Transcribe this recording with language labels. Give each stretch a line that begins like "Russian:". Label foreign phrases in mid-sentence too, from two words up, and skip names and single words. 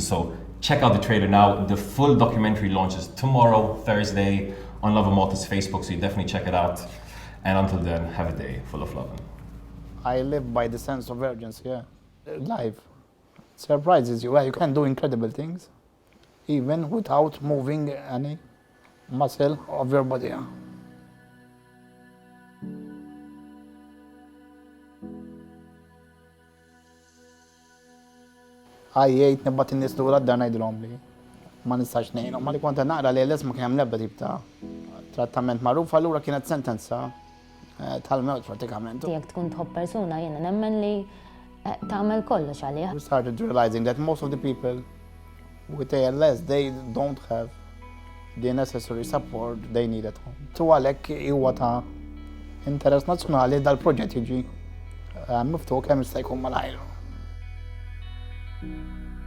English: So check out the trailer now. The full documentary launches tomorrow, Thursday, on Lovin Malta's Facebook, so you definitely check it out. And until then, have a day full of lovin'. I live by the sense of urgency, yeah. Life surprises you. Well, you can do incredible things, even without moving any muscle of your body. Yeah.
Maltese: Għajjejt nibbat in-nies lura d-dar ngħidilhom li ma nistax ngħinhom. Ma li kont naqra li l-isma kien hemm l-ebda tip ta' trattament magħruf, allura kienet sentenza tal-mewt pratikament. Jekk tkun tħobb persuna jiena nemmen li tagħmel kollox għalih.
English: We started realizing that most of the people with ALS, they don't have the necessary support they need at home.
Maltese: Tu għalhekk huwa ta' interess nazzjonali dal-proġett jiġi miftuħ kemm jista' jkun malajr.